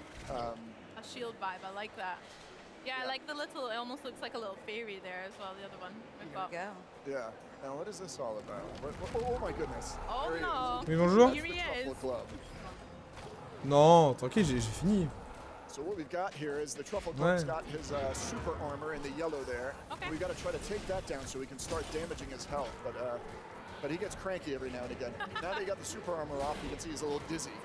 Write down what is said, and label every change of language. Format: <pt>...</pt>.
<en>A shield vibe, I like that. Yeah, I like the little, it almost looks like a little fairy there as well, the other one. We've got. Yeah. Now what is this all about? Oh my goodness. Oh no.</en> <fr>Oui, bonjour.</fr> <en>Here he is.</en> <fr>Non, tranquille, j'ai fini.</fr> <en>So what we've got here is the Truffle Club's got his super armor in the yellow there. We've got to try to take that down so we can start damaging his health. But he gets cranky every now and again. Now that he got the super armor off, you can see he's a little dizzy.</en>